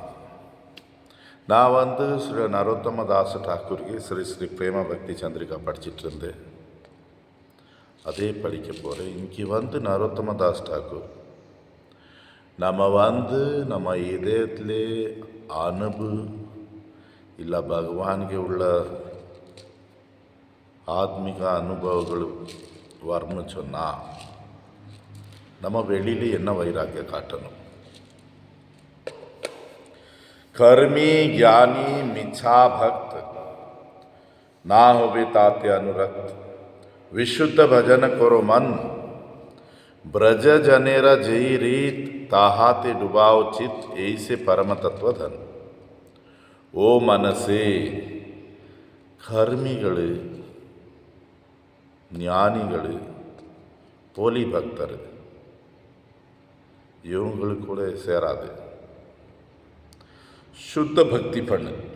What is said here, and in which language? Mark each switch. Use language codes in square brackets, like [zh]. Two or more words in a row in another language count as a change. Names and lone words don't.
[ta] நான் ஸ்ரீ நரோத்தம தாஸ் டாக்கூருக்கு ஸ்ரீ பிரேம பக்தி சந்திரிகா படிச்சுட்டு இருந்தேன். அதே படிக்க போகிறேன். இங்கே நரோத்தம தாஸ் டாக்கூர் நம்ம இதயத்திலே இல்ல பகவானுக்கு உள்ள ஆத்மீக அனுபவங்கள் வர்ண சொன்னா நம்ம வெளியில என்ன வைராக்கிய காட்டணும். [bn] কর্মী জ্ঞানী মিছা ভক্ত না হবে তাতে অনুরক্ত বিশুদ্ধ ভজন কর মন ব্রজ জনের যেই রীত তাহাতে ডুবাও চিত এইসে পরম তত্ত্ব ধন. [ta] ஓ மனசே, கர்மிகள், ஞானிகள், போலி பக்தர் இவங்களுக்கு கூட சேராது. சுத்த பக்தி பண்ணு.